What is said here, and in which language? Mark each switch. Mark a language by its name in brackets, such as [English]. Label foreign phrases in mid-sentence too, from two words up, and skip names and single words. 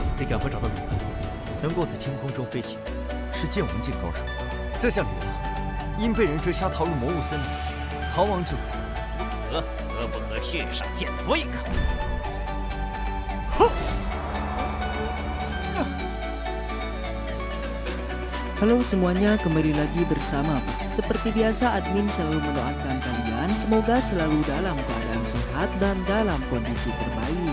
[Chinese] 赶快找到吕阳。能够在天空中飞行，是剑王境高手。在下吕阳，因被人追杀逃入魔物森林，逃亡至此。可不可血上见对看？ [Indonesian] Halo semuanya, kembali lagi bersama Pak. Seperti biasa, admin selalu mendoakan kalian semoga selalu dalam keadaan sehat dan dalam kondisi terbaik.